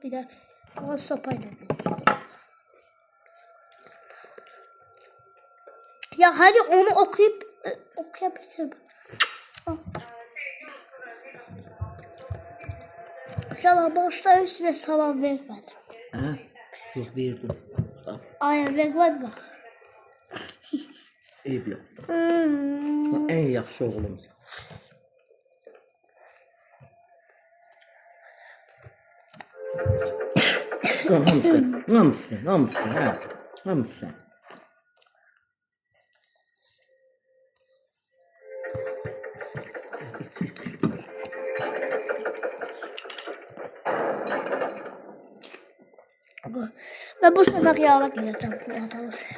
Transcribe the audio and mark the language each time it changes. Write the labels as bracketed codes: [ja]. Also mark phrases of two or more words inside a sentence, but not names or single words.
[tr] Bir de ona sopayla vurur. Ya hadi onu okuyabilirim. Ya başta size salam vermedim. [az] Hə? Yox, verdim. [tr] Ay vermedim bak. [az] Eyb yoxdur. Ən yaxşı oğlumsan. Hamısı, hə. Hamısı. [tr] Ben bu sefer yağla geleceğim bu adamı.